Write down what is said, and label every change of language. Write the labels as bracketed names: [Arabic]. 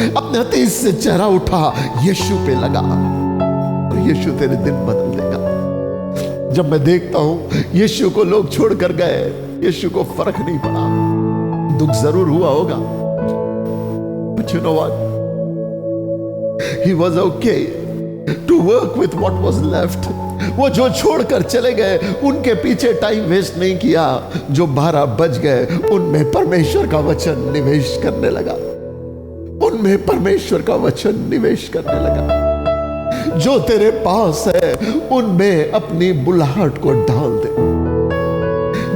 [Hindi] अपने अतीत से चेहरा उठा यीशु पे लगा और यीशु तेरे दिन बदल देगा. जब मैं देखता हूं यीशु को लोग छोड़कर गए यीशु को फर्क नहीं पड़ा. दुख जरूर हुआ होगा [English] but you know what? He was okay to work with what was left. [Hindi] वो जो छोड़कर चले गए उनके पीछे टाइम वेस्ट नहीं किया. जो 12 बज गए उनमें परमेश्वर का वचन निवेश करने लगा. उनमें परमेश्वर का वचन निवेश करने लगा. जो तेरे पास है उनमें अपनी बुलाहट को डाल दे.